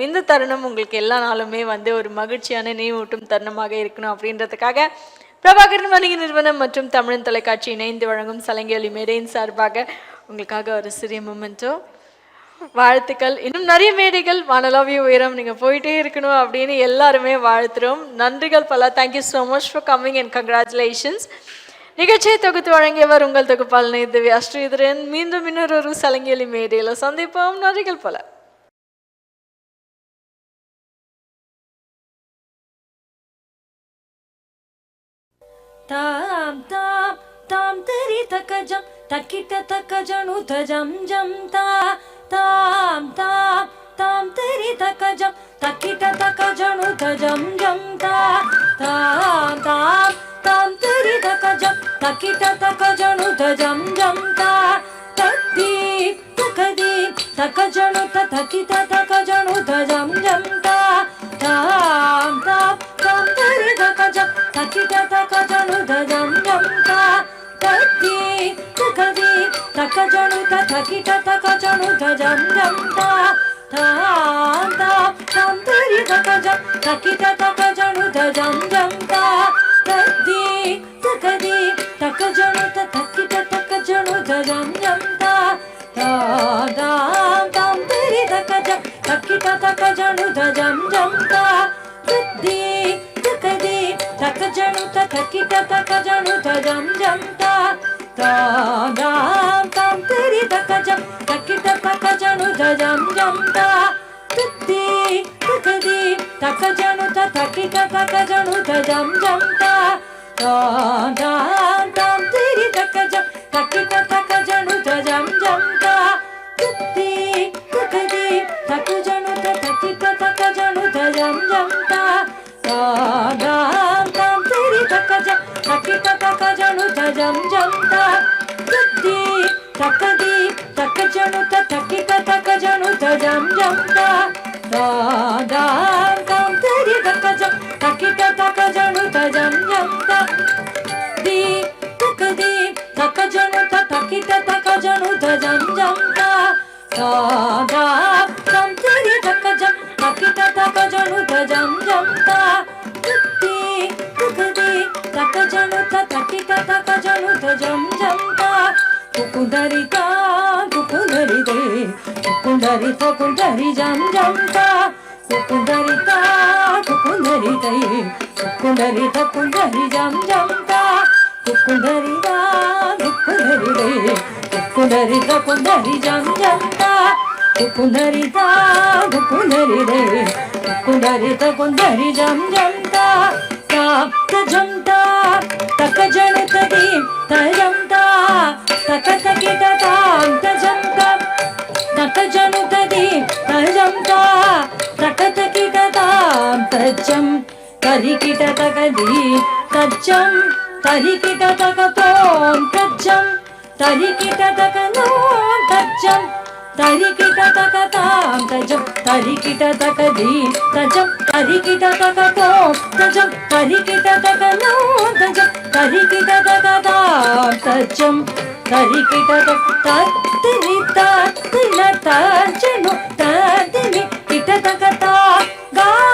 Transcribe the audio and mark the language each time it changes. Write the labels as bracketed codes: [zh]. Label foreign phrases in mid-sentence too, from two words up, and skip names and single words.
[ta] இந்த தருணம் உங்களுக்கு எல்லா நாளுமே ஒரு மகிழ்ச்சியான நினைவூட்டும் தருணமாக இருக்கணும் அப்படின்றதுக்காக பிரபாகரன் வணிக நிறுவனம் மற்றும் தமிழன் தொலைக்காட்சி இணைந்து வழங்கும் சலங்கி மேடையின் சார்பாக உங்களுக்காக ஒரு சிறிய மொமெண்டோ. வாழ்த்துக்கள். இன்னும் நிறைய மேடைகள் வானளாவிய உயரம் நீங்கள் போயிட்டே இருக்கணும் அப்படின்னு எல்லாருமே வாழ்த்துறோம். நன்றிகள் பல. [en] Thank you so much for coming and congratulations. [ta] நிகழ்ச்சியை தொகுத்து வழங்கியவர் உங்கள் தொகுப்பாளனை திவ்யா ஸ்ரீதரன். மீண்டும் இன்னொரு சலங்கி மேடையில் சந்திப்போம். நன்றிகள் பல. தாம் தாம் தாம் தெரி தக்கஜம் தக்கிட்ட தக்கஜனு தஜம் ஜம் தா தாம் தாம் தாம் தெரி தக்கஜம் தக்கிட்ட தக்கஜனு தஜம் ஜம் தா தாம் தாம் தாம் தெரி தக்கஜம் தக்கிட்ட தக்கஜனு தஜம் ஜம் தா तक जनु तकिट तक जनु तजम जम ता ताम ताम ताम तरी तक जम तकिट तक जनु तजम जम ता तकी तकदी तक जनु तकिट तक जनु तजम जम ता ताम ताम ताम तरी तक जम तकिट तक जनु तजम जम ता तकी तकदी तक जनु तकिट तक जनु तजम जम ता ताम ताम तरी तक जम तकिट तक जनु तजम जम ता तकी तकदी तक जनु तकिट तक जनु तजम जम ता ताम ताम तरी तक जम तकिट तक जनु तजम जम ता तकी तकदी तक जनु तकिट तक जनु तजम जम ता ताम ताम तरी तक जम तकिट तक जनु तजम जम ता तकी तकदी तक जनु तकिट तक जनु तजम जम ता ताम ताम तरी तक जम तकिट तक जनु तजम जम ता तकी तकदी तक जनु तकिट तक जनु तजम जम ता ताम ताम तरी तक जम तकिट तक जनु तजम जम ता दी तकदी तक जनु तकिट तक जनु तजम जम ता ताम ताम तरी तक जम तकिट तक जनु तजम जम ता तकी तकदी तक जनु तकिट तक जनु तजम जम ता कुकुंदरिता कुकुंदरिते कुकुंदरिता कुकुंदरि जम जम ता कुकुंदरिता कुकुंदरिते कुकुंदरिता कुकुंदरि जम जम ता कुकुंदरिता कुकुंदरिते कुकुंदरिता कुकुंदरि जम जम ता कुकुंदरिता कुकुंदरिते कुकुंदरिता कुकुंदरि जम जम ता तजम ता तक जनु तदी तजम ता तक तकिट ताम तजम ता तक जनु तदी तजम ता तक तकिट ताम तजम तरिकिट तकदी तजम तरिकिट तक तोम तजम तरिकिट तक नोम तजम तरिकिट तक ताम तजम तरिकिट तकदी तजम तरिकिट तक तोम तजम तरिकिट तक नोम तजम तरिकिट तक ताम तजम तरिकिट तक तत्रि तत्तिन तजनु तदिनि किट तक ता गा